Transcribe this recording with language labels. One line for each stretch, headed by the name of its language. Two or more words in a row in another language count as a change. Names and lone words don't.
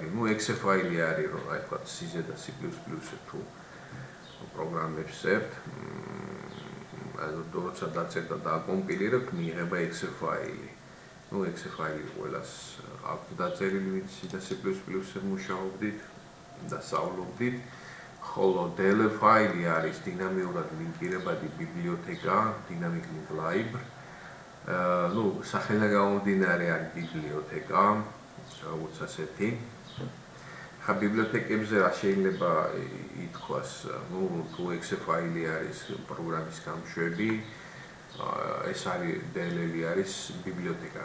Georgian: exe ფაილი არის რომ აი თქვა C-ზე და C++-ზე თუ პროგრამებს წერთ, როცა დაწერთ და დააკომპილირებთ, მიიღება exe ფაილი. exe ფაილი ყველას აქვს დაწერილი, ვინც C და C++-ზე მუშაობდით და სწავლობდით. ხოლო dll ფაილი არის დინამიურად ლინკირებადი ბიბლიოთეკა,
English: dynamic link library.
Georgian: სახელიდან გამომდინარე არის ბიბლიოთეკა, როგორც ასეთი. ხა ბიბლიოთეკებზე რა შეიძლება ითქვას, თუ exe ფაილი არის პროგრამის გამშვები, ეს არის dll არის ბიბლიოთეკა.